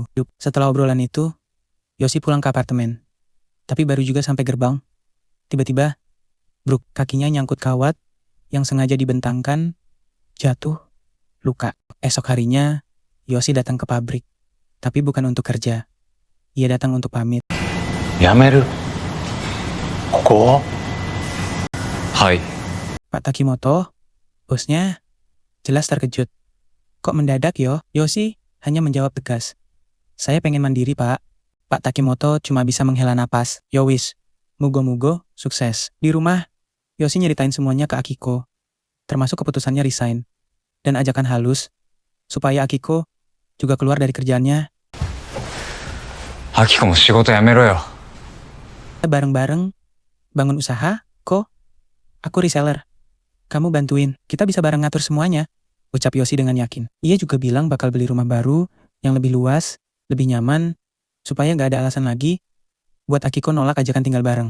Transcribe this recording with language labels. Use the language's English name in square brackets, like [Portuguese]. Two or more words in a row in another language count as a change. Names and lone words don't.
[Indonesian] Setelah obrolan itu, Yoshi pulang ke apartemen. Tapi baru juga sampai gerbang, tiba-tiba, bruk, kakinya nyangkut kawat yang sengaja dibentangkan, jatuh, luka. Esok harinya, Yoshi datang ke pabrik. Tapi bukan untuk kerja. Ia datang untuk pamit. [Japanese] やめる。ここ？はい。 [Indonesian] Pak Takimoto, bosnya, jelas terkejut. Kok mendadak yo? Yoshi hanya menjawab tegas. Saya pengen mandiri, Pak. Pak Takimoto cuma bisa menghela napas. [Javanese] Yowis, mugo-mugo, sukses. [Indonesian] Di rumah, Yoshi nyeritain semuanya ke Akiko. Termasuk keputusannya resign. Dan ajakan halus, supaya Akiko juga keluar dari kerjaannya. [Japanese] アキコも仕事辞めろよ。 [Indonesian] Bareng-bareng, bangun usaha, kok? Aku reseller. Kamu bantuin, kita bisa bareng ngatur semuanya. Ucap Yoshi dengan yakin. Ia juga bilang bakal beli rumah baru, yang lebih luas, lebih nyaman, supaya gak ada alasan lagi buat Akiko nolak ajakan tinggal bareng.